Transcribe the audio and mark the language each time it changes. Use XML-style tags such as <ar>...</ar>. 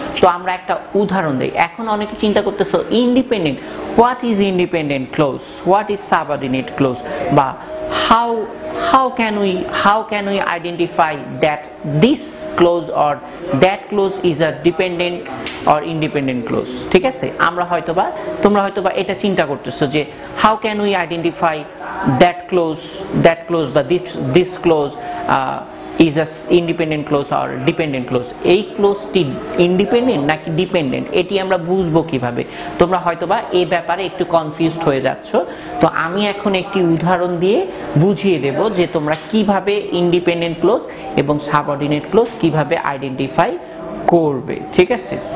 <bn>তো আমরা একটা উদাহরণ দেই। এখন অনেকে চিন্তা করতেছো, independent, what is independent close, what is subordinate clause, বা</bn> <en>how can we identify that this clause or that clause is a dependent or independent clause,</en> <bn>ঠিক আছে? তোমরা হয়তোবা এটা চিন্তা করতেছো যে</bn> <en>how can we identify that clause</en> <bn>বা</bn> <en>this clause is a independent clause or dependent clause।</en> <bn>এই ক্লোজটি ইন্ডিপেন্ডেন্ট নাকি ডিপেন্ডেন্ট, এটি আমরা বুঝবো কিভাবে? তোমরা হয়তোবা এই ব্যাপারে একটু কনফিউজড হয়ে যাচ্ছ। তো আমি এখন একটি উদাহরণ দিয়ে বুঝিয়ে দেব যে তোমরা কিভাবে ইন্ডিপেন্ডেন্ট ক্লোজ এবং সাবঅর্ডিনেট ক্লোজ কিভাবে আইডেন্টিফাই করবে, ঠিক আছে?</bn>